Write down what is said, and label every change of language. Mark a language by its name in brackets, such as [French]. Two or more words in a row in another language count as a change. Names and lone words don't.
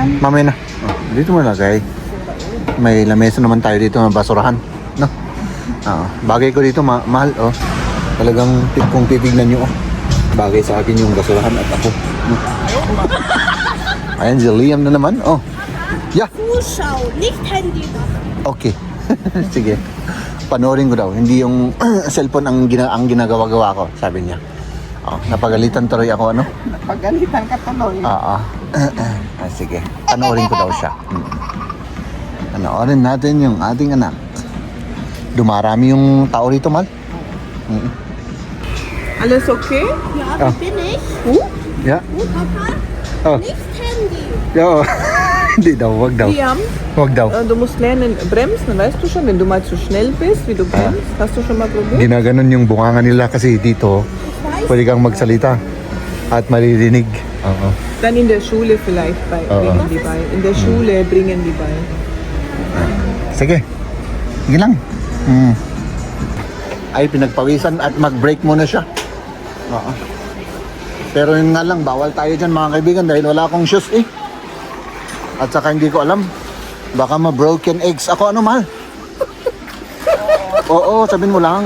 [Filipino] Mamaya na. Dito mo lagay. May lamesa naman tayo dito ng basurahan. No? Bagay ko dito, mahal. Talagang kung titignan nyo, bagay sa akin yung basurahan at ako. No? Ayan, si Liam na naman. Yeah. [German] Zuschau, nicht Handy machen. [Filipino] Okay. Sige. Panoorin ko daw. Hindi yung cellphone ang ginagawa-gawa ko, sabi niya. Napagalitan tuloy ako, Napagalitan ka tuloy. Sige. Panoorin ko daw siya. Panoorin natin yung ating anak. Dumarami yung tao rito, mal. [German] Alles okay? Ja, wie bin ich? Yeah. Papa? Nicht Handy. [Filipino] Oo. Hindi daw, wag daw. Liam, Wag daw. [German] du musst lernen bremsen, weißt du schon? Wenn du mal zu schnell bist, wie du bremst, hast du schon mal probiert? [Filipino] Ginaganon yung bunganga nila kasi dito, pwede kang magsalita at maririnig. Oo. [German] Dann in der Schule vielleicht bringen die bei. In der Schule bringen die bei. [Filipino] Sige. Sige lang. Ay, pinagpawisan at mag-break muna siya. Oo. Pero yun nga lang, bawal tayo dyan mga kaibigan dahil wala akong shoes At saka hindi ko alam. Baka ma- [English] broken eggs [Filipino] ako. Ano, mahal? Oo, sabihin mo lang.